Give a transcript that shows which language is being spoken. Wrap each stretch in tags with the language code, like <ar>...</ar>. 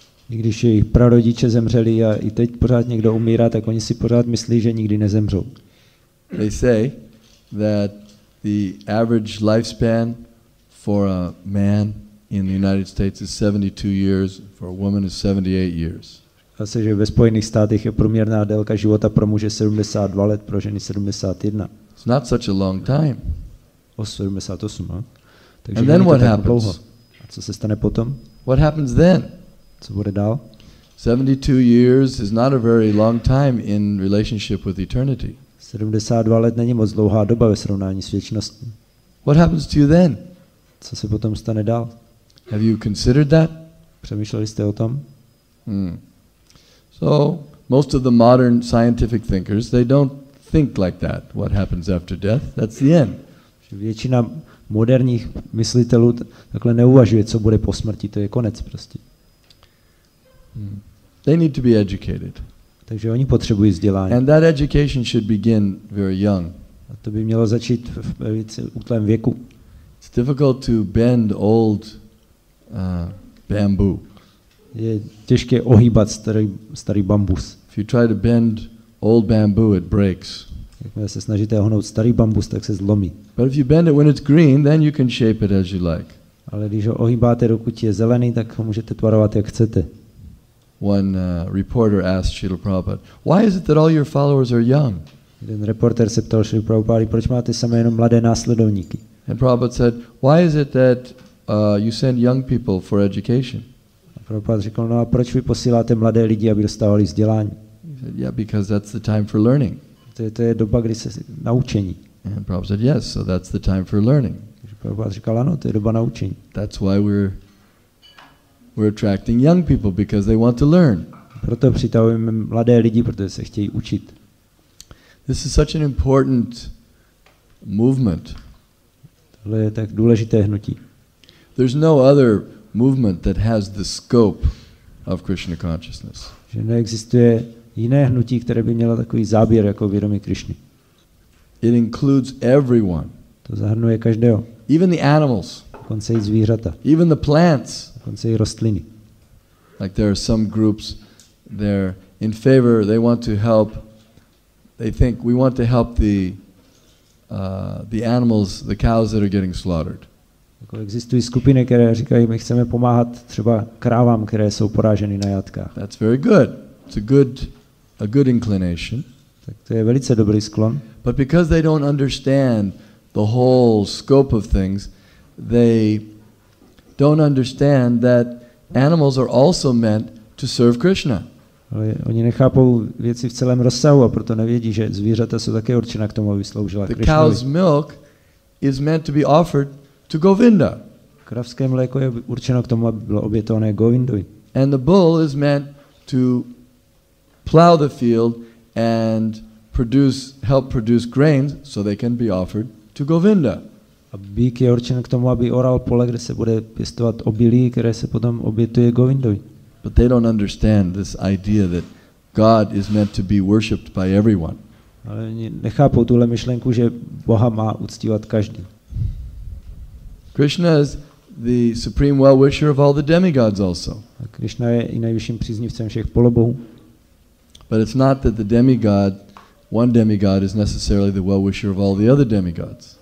<cs>I když jejich prarodiče zemřeli a i teď pořád někdo umírá, tak oni si pořád myslí, že nikdy nezemřou.</cs> <en>They say that the average lifespan for a man in the United States is 72 years, for a woman is 78 years.</en> <cs>Zase, že ve Spojených státech je průměrná délka života pro muže 72 let, pro ženy 71.</cs> <en>It's not such a long time.</en> <cs>78, no? Takže</cs> <en>And then what happens?</en> <cs>A co se stane potom?</cs> <en>What happens then?</en> <cs>Co bude dál?</cs> <en>72 years is not a very long time in relationship with eternity.</en> <cs>72 let není moc dlouhá doba ve srovnání s věčností.</cs> <en>What happens to you then?</en> <cs>Co se potom stane dál?</cs> <en>Have you considered that?</en> <cs>Přemýšleli jste o tom?</cs> <en>So, most of the modern scientific thinkers, they don't think like that. What happens after death? That's the end.</en> <cs>Většina moderních myslitelů takhle neuvažuje, co bude po smrti, to je konec prostě.</cs> <en>They need to be educated.</en> <cs>Takže oni potřebují vzdělání.</cs> <en>And that education should begin very young.</en> <cs>A to by mělo začít v velice útlém věku.</cs> <en>It's difficult to bend old bamboo.</en> <cs>Je těžké ohýbat starý bambus.</cs> <en>If you try to bend old bamboo, it breaks.</en> <cs>Jakmile se snažíte ohnout starý bambus, tak se zlomí.</cs> <en>But if you bend it when it's green, then you can shape it as you like.</en> <cs>Ale když ho ohýbáte, dokud je zelený, tak ho můžete tvarovat, jak chcete.</cs> <en>One reporter asked Srila Prabhupada, why is it that all your followers are young?</en> <cs>Jeden reporter se ptal Srila Prabhupada, proč máte samé jenom mladé následovníky?</cs> <en>And Prabhupada said, why is it that you send young people for education?</en> <cs>A Prabhupada řekl, no a proč vy posíláte mladé lidi, aby dostávali vzdělání?</cs> <en>He said, yeah, because that's the time for learning.</en> <cs>To je doba, kdy se naučení.</cs> <en>And Prabhupada said, yes, so that's the time for learning.</en> <cs>Prabhupada říkal, ano, to je doba naučení.</cs> <en>That's why we're attracting young people, because they want to learn.</en> <cs>Proto přitahujeme mladé lidi, protože se chtějí učit.</cs> <en>This is such an important movement.</en> <cs>Tohle je tak důležité hnutí.</cs> <en>There's no other movement that has the scope of Krishna consciousness.</en> <cs>Že neexistuje jiné hnutí, které by mělo takový záběr jako vědomí Krišny.</cs> <en>It includes everyone.</en> <cs>To zahrnuje každého.</cs> <en>Even the animals.</en> <cs>Dokonce i zvířata.</cs> <en>Even the plants.</en> <cs>Dokonce i rostliny.</cs> <en>Like there are some groups, they're in favor, they want to help, they think we want to help the animals, the cows that are getting slaughtered.</en> <cs>Jako existují skupiny, které říkají, my chceme pomáhat třeba krávám, které jsou poráženy na jatkách.</cs> <en>That's very good. It's a good inclination.</en> <cs>Tak to je velice dobrý sklon.</cs> <en>But because they don't understand the whole scope of things, they don't understand that animals are also meant to serve Krishna.</en> <cs>Ale oni nechápou věci v celém rozsahu a proto nevědí, že zvířata jsou také určena k tomu, aby sloužila</cs> <en>The</en> <cs>Krishnovi.</cs> <en>cow's milk is meant to be offered to Govinda.</en> <cs>Kravské mléko je určeno k tomu, aby bylo obětované Govindovi.</cs> <en>And the bull is meant to plow the field and help produce grains so they can be offered to Govinda.</en> <cs>A býk je určen k tomu, aby oral pole, kde se bude pěstovat obilí, které se potom obětuje Govindovi.</cs> <en>But they don't understand this idea that God is meant to be worshipped by everyone.</en> <cs>Ale oni nechápou tuhle myšlenku, že Boha má uctívat každý.</cs> <en>Krishna is the supreme well-wisher of all the demigods also.</en> <cs>A Krishna je i nejvyšším příznivcem všech polobohů.</cs> <en>But it's not that one demigod is necessarily the well-wisher of all the other demigods.</en>